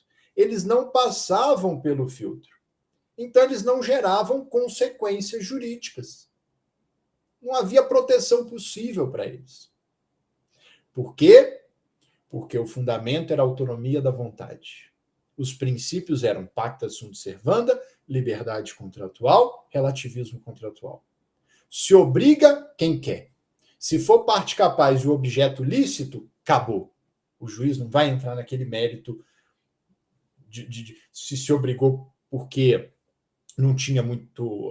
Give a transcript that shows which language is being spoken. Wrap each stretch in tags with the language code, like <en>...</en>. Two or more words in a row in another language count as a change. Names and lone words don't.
<pt>Eles não passavam pelo filtro. Então, eles não geravam consequências jurídicas. Não havia proteção possível para eles. Por quê? Porque o fundamento era a autonomia da vontade. Os princípios eram</pt> <la>pacta sunt servanda,</la> <pt>liberdade contratual, relativismo contratual. Se obriga quem quer. Se for parte capaz e o objeto lícito, acabou. O juiz não vai entrar naquele mérito de se obrigou porque não tinha muito...</pt>